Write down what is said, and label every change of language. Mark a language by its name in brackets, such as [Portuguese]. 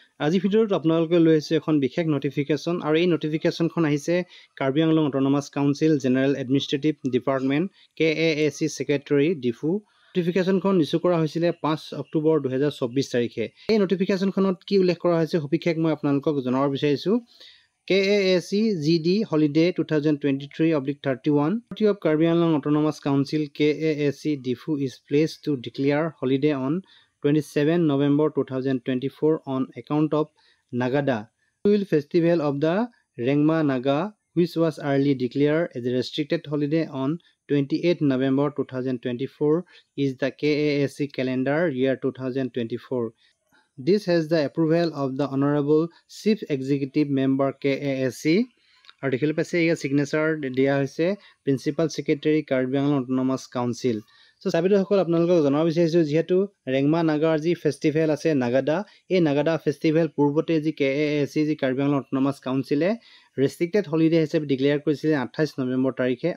[Assamese] আজি ভিডিঅ'ত আপোনালোকে লৈ আহিছে এখন বিশেষ নটিফিকেশ্যন আৰু এই নটিফিকেশ্যনখন আহিছে Karbi Anglong autonomous council general administrative department KAAC secretary Diphu. নটিফিকেশ্যনখন issue কৰা হৈছিলে 5 অক্টোবৰ 2024 তাৰিখে। এই নটিফিকেশ্যনখনত কি উল্লেখ কৰা হৈছে সবিশেষ মই আপোনালোকক জনাব বিচাৰিছোঁ। [English] KAAC GD Holiday 2023/31 of Karbi Anglong Autonomous Council KAAC DIFU is placed to declare holiday on 27 November 2024 on account of Nagada Festival of the Rengma Naga, which was early declared as a restricted holiday on 28 November 2024 is the KAAC calendar year 2024. This has the approval of the Honorable Chief Executive Member KAAC. [Assamese] আৰু দেখিলে পাইছে ইয়াৰ signature দিয়া হৈছে principal secretary Karbi Anglong autonomous council. So চাবিদসকল আপোনালোকক জনাব বিচাৰিছোঁ যিহেতু ৰেংমা নাগাৰ যি ফেষ্টিভেল আছে নাগাদা, এই নাগাদা ফেষ্টিভেল পূৰ্বতে যি KAAC যি কাৰ্বি আংলং অট'নমাছ কাউন্সিলে ৰেষ্ট্ৰিক্টেড হলিডে হিচাপে ডিক্লেয়াৰ কৰিছিলে 28 নৱেম্বৰ তাৰিখে।